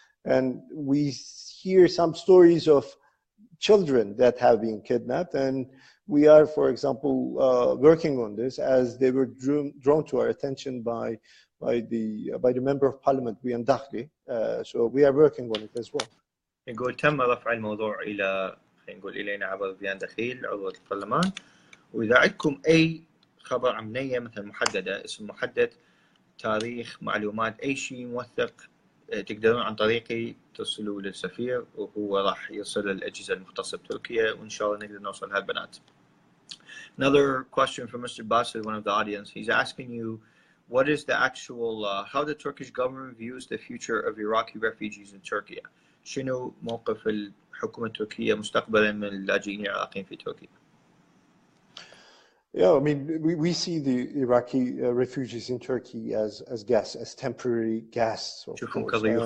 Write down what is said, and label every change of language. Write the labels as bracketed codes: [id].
[en] And we hear some stories of children that have been kidnapped, and we are, for example, working on this as they were drawn to our attention by the member of parliament, Wian Dakhli. So we are working on it as well. [ar] يقول تم رفع الموضوع إلى نقول إلينا عبر بيان دخيل عضو البرلمان، وإذا عندكم أي خبر عن بنية مثلا محددة، اسم محدد، تاريخ، معلومات، أي شيء موثق، تقدرون عن طريقي تصلوا للسفير وهو راح يرسل الأجهزة المختصة بتركيا، وإن شاء الله نقدر نوصل هالبنات. [en] Another question from Mr. Bassett, one of the audience. He's asking you, what is the actual, how the Turkish government views the future of Iraqi refugees in Turkey? [ar] شنو موقف الحكومة التركية مستقبلا من اللاجئين العراقيين في تركيا؟ [en] Yeah, I mean, we see the Iraqi refugees in Turkey as guests, as temporary guests, of course.